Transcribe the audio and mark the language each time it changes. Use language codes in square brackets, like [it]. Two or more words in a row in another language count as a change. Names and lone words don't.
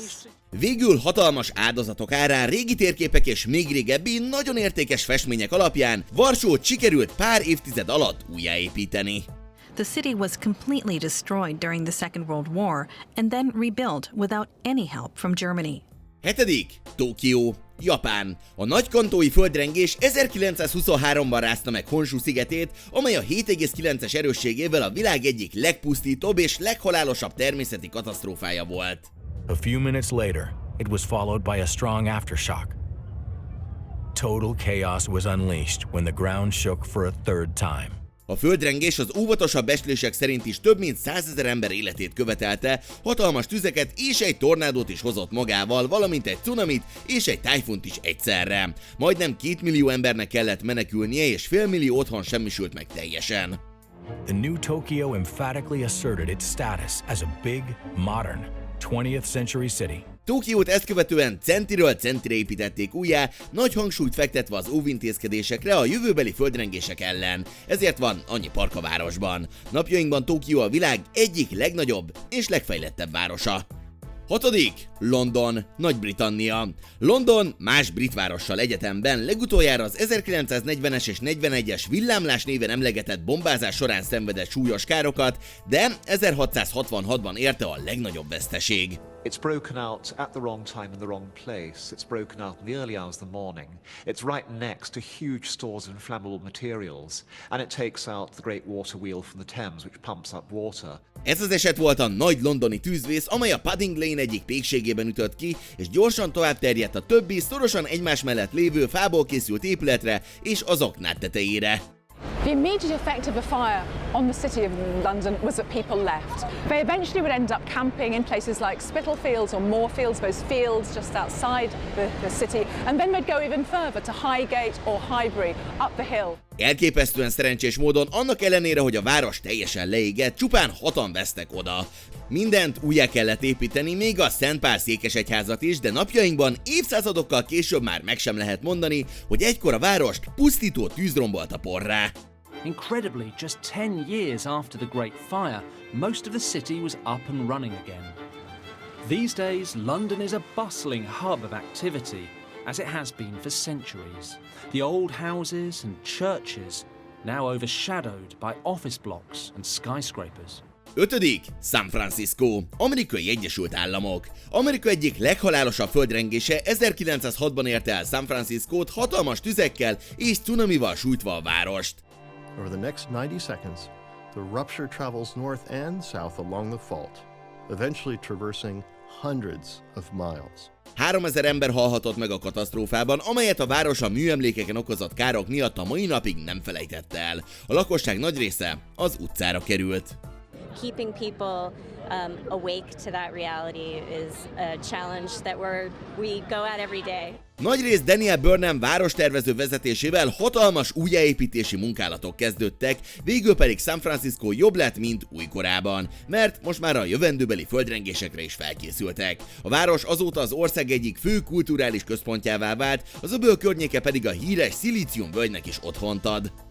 [hu] Végül hatalmas áldozatok árán, régi térképek és még régebbi, nagyon értékes festmények alapján Varsót sikerült pár évtized alatt újjáépíteni. [en] The city was completely destroyed during the Second World War and then rebuilt without any help from Germany. [hu] 7. Tokió, Japán. A nagy kantói földrengés 1923-ban rázta meg Honshu szigetét, amely a 7,9-es erősségével a világ egyik legpusztítóbb és leghalálosabb természeti katasztrófája volt. [en] A few minutes later, it was followed by a strong aftershock. Total chaos was unleashed when the ground shook for a third time. [hu] A földrengés az óvatosabb becslések szerint is több mint 100 000 ember életét követelte, hatalmas tüzeket és egy tornádót is hozott magával, valamint egy cunamit és egy tájfunt is egyszerre. Majdnem 2 millió embernek kellett menekülnie, és fél millió otthon semmisült meg teljesen. [en] the new Tokyo emphatically asserted its status as a big, modern, 20th century city. [hu] Tokiót ezt követően centiről centire építették újjá, nagy hangsúlyt fektetve az óvintézkedésekre a jövőbeli földrengések ellen, ezért van annyi park a városban. Napjainkban Tokió a világ egyik legnagyobb és legfejlettebb városa. 6. London, Nagy-Britannia. London más brit várossal egyetemben legutoljára az 1940-es és 41-es villámlás néven emlegetett bombázás során szenvedett súlyos károkat, de 1666-ban érte a legnagyobb veszteség. [en] It's broken out at the wrong time in the wrong place. It's broken out in the early hours of the morning. It's right next to huge stores of inflammable materials, and it takes out the great water wheel from the Thames, which pumps up water. [hu] Ez az eset volt a nagy londoni tűzvész, amely a Pudding Lane egyik pékségében ütött ki, és gyorsan tovább terjedt a többi, szorosan egymás mellett lévő fából készült épületre és azok tetejére. [en] The immediate effect of the fire on the city of London was that people left. They eventually would end up camping in places like Spitalfields or Moorfields, those fields just outside the city, and then they'd go even further to Highgate or Highbury, up the hill. [hu] Elképesztően szerencsés módon, annak ellenére, hogy a város teljesen leégett, csupán 6-an vesztek oda. Mindent újjá kellett építeni, még a Szent Pál székesegyházat is, de napjainkban évszázadokkal később már meg sem lehet mondani, hogy egykor a várost pusztító tűz rombolta porrá. [en] Incredibly, just 10 years after the Great Fire, most of the city was up and running again. These days, London is a bustling hub of activity, as it has been for centuries. The old houses and churches, now overshadowed by office blocks and skyscrapers. [hu] 5. San Francisco, Amerikai Egyesült Államok. Amerika egyik leghalálosabb földrengése 1906-ban érte el San Franciscót hatalmas tüzekkel és cunamival sújtva a várost. [en] Over the next 90 seconds, the rupture travels north and south along the fault, eventually traversing hundreds of miles. [hu] 3000 ember halhatott meg a katasztrófában, amelyet a város a műemlékeken okozott károk miatt a mai napig nem felejtette el. A lakosság nagy része az utcára került. [en] Keeping people awake to that reality is a challenge that we go at every day. [hu] Nagyrészt Daniel Burnham várostervező vezetésével hatalmas újjáépítési munkálatok kezdődtek, végül pedig San Francisco jobb lett, mint újkorában, mert most már a jövendőbeli földrengésekre is felkészültek. A város azóta az ország egyik fő kulturális központjává vált, az öböl környéke pedig a híres szilíciumvölgynek is otthont ad.